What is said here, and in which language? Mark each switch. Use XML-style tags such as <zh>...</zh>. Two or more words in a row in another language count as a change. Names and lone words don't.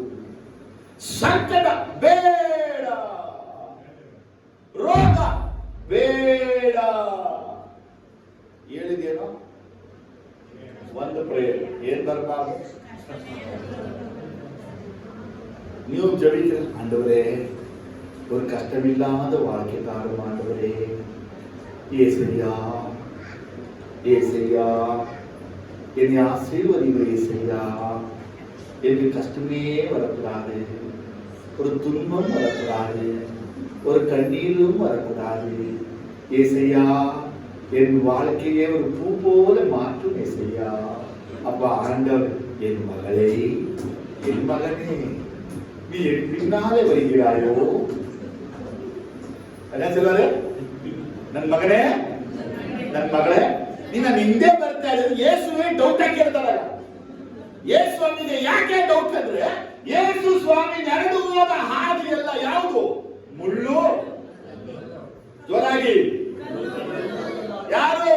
<kn>ಸಂಕಟ ಬೇಡ, ರೋಗ ಬೇಡ. ಹೇಳಿದೇನೋ ಒಂದು ಪ್ರೇಯರ್. ಏನ್ ಬರಬಾರ್ದು? ನೀವು ಜಡಿತೀರ,</kn> <ta>ஆண்டவரே ஒரு கஷ்டமில்லாத வாழ்க்கை தாரும் ஆண்டவரே. ஏசையா ஏசையா என்னை ஆசீர்வதிங்க ஏசையா. எனக்கு கஷ்டமே வரக்கூடாது, ஒரு துன்பம் வரக்கூடாது, ஒரு கண்ணீரும் வரக்கூடாது ஏசையா. என் வாழ்க்கையே ஒரு பூ போல மாற்றும் ஏசையா. அப்பா ஆண்டவர், என் மகளே, என் மகனே, நீ என் பின்னாலே வருகிறாயோ? என்ன சொல்வாரு?</ta> <kn>ನನ್ ಮಗನೇ, ನನ್ ಮಗಳೇ, ನೀ ನನ್ನ ಹಿಂದೆ ಬರ್ತಾ ಇದ್ರೆ ಯೇಸುವೇ ಡೌಟ್ ಆಗಿ ಕೇಳ್ತಾರಲ್ಲ. ಯೇಸು ಸ್ವಾಮಿಗೆ ಯಾಕೆ ಡೌಟ್ ಅಂದ್ರೆ, ಯೇಸು ಸ್ವಾಮಿ ನಡೆದು ಹೋದ ಹಾದಿ ಎಲ್ಲ ಯಾವುದು? ಮುಳ್ಳು. ಜೋರಾಗಿ ಯಾರು?</kn>